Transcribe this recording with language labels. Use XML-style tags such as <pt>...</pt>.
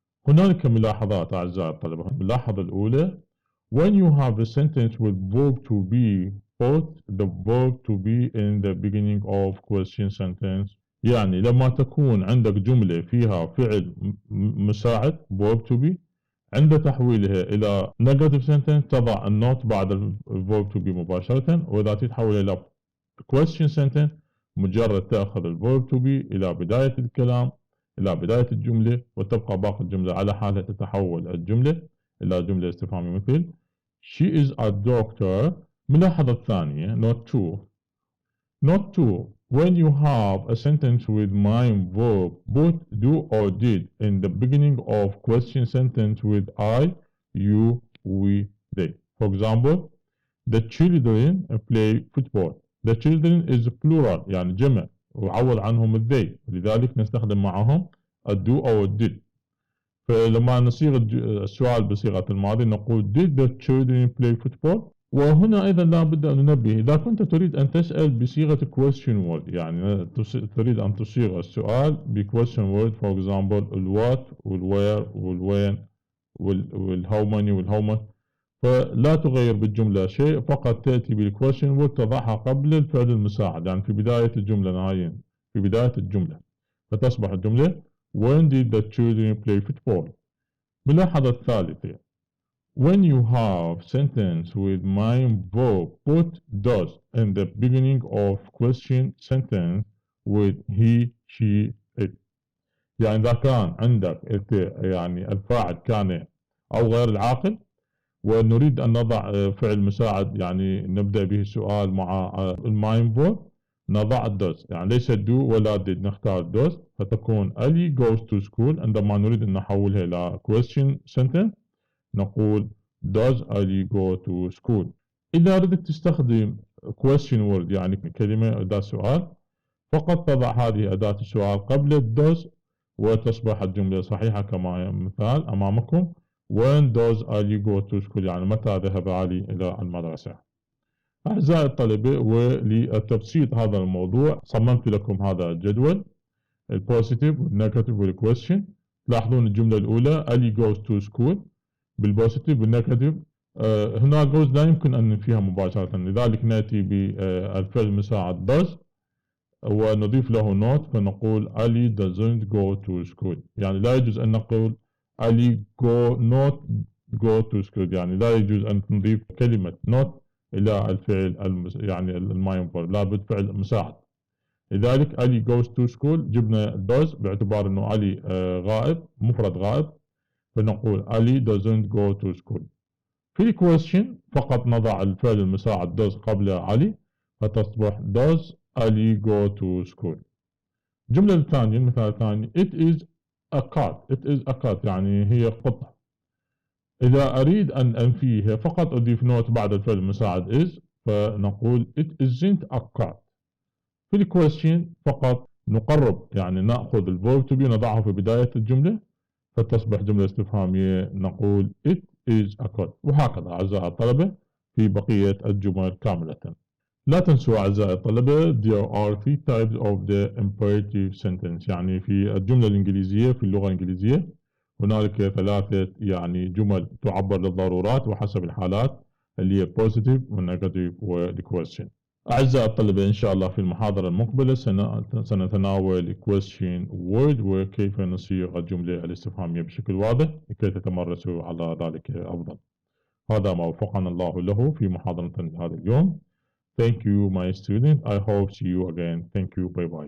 <ar>هنالك ملاحظات أعزائي الطلبة. الملاحظة الأولى</ar> <en>when you have a sentence with verb to be put the verb to be in the beginning of question sentence.</en> <ar>يعني لما تكون عندك جملة فيها فعل مساعد verb to be عند تحويلها إلى negative sentence تضع النوت بعد الverb to be مباشرة، وإذا تتحول إلى question sentence مجرد تأخذ الverb to be إلى بداية الكلام إلى بداية الجملة وتبقى باقي الجملة على حالها، تتحول الجملة إلى جملة استفهامية مثل</ar> <en>she is a doctor.</en> <ar>ملاحظة الثانية</ar> <en>not to when you have a sentence with main verb put do or did in the beginning of question sentence with I, you, we, they. For example, the children play football. The children is plural</en> <ar>يعني جمع وعوض عنهم they، لذلك نستخدم معهم do أو did. فلما نصيغ السؤال بصيغة الماضي نقول</ar> <en>did the children play football.</en> <ar>وهنا أيضا لا بد أن ننبه إذا كنت تريد أن تسأل بصيغة question word يعني تريد أن تصيغ السؤال ب question word for example الوات والوير والوين والهاو ماني والهاو much، فلا تغير بالجملة شيء، فقط تأتي بالquestion word تضعها قبل الفعل المساعد يعني في بداية الجملة نهائيا في بداية الجملة، فتصبح الجملة</ar> <en>when did the children play football.</en> <ar>ملاحظة الثالثة</ar> <en>when you have sentence with main verb put does in the beginning of question sentence with he, she, it.</en> <ar>يعني إذا كان عندك يعني الفاعل كان أو غير العاقل ونريد أن نضع فعل مساعد يعني نبدأ به السؤال مع الماين verb نضع الدوز، يعني ليس do ولا did، نختار دوز فتكون</ar> <en>Ali goes to school.</en> <ar>عندما نريد أن نحولها إلى</ar> <en>question sentence</en> <ar>نقول</ar> <en>does Ali go to school.</en> <ar>إذا أردت تستخدم question word يعني كلمة أداة سؤال فقط تضع هذه أداة السؤال قبل الدوز وتصبح الجملة صحيحة كما مثال أمامكم</ar> <en>when does Ali go to school</en> <ar>يعني متى ذهب علي إلى المدرسة. أعزائي الطلبة ولتبسيط هذا الموضوع صممت لكم هذا الجدول البوزيتيف والنيجاتيف والكويستشن. تلاحظون الجملة الأولى</ar> <en>Ali goes to school</en> <ar>بالبوزيتيف والنيجاتيف هنا goes لا يمكن أن ننفيها مباشرة، لذلك نأتي بالفعل المساعد does ونضيف له not فنقول</ar> <en>Ali doesn't go to school.</en> <ar>يعني لا يجوز أن نقول</ar> <en>Ali not go to school،</en> <ar>يعني لا يجوز أن نضيف كلمة not إلى الفعل يعني الماين verb، لابد فعل مساعد. لذلك</ar> <en>Ali goes to school</en> <ar>جبنا does باعتبار أنه Ali غائب مفرد غائب فنقول</ar> <en>Ali doesn't go to school.</en> <ar>في question فقط نضع الفعل المساعد does قبل علي فتصبح</ar> <en>does Ali go to school.</en> <ar>الجملة الثانية المثال الثاني</ar> <en>it is a cat. It is a cat</en> <ar>يعني هي قطة. إذا أريد أن أنفيها فقط أضيف نوت بعد الفعل المساعد is، فنقول</ar> <en>it isn't a cat.</en> <ar>في الكويستشن فقط نقرب، يعني نأخذ الverb to be نضعه في بداية الجملة فتصبح جملة استفهامية، نقول</ar> <en>it is a cat.</en> <ar>وهكذا أعزائي الطلبة في بقية الجمل كاملة. لا تنسوا أعزائي الطلبة</ar> <en>there are three types of the imperative sentence.</en> <ar>يعني في الجملة الإنجليزية في اللغة الإنجليزية هنالك ثلاثة يعني جمل تعبر للضرورات وحسب الحالات اللي هي positive والنيجاتيف والquestion. أعزائي الطلبة إن شاء الله في المحاضرة المقبلة سنتناول question word وكيف نصيغ الجملة الاستفهامية بشكل واضح لكي تتمرسوا على ذلك أفضل. هذا ما وفقنا الله له في محاضرة هذا اليوم.</ar> <en>Thank you my student. I hope see you again. Thank you. Bye bye.</en>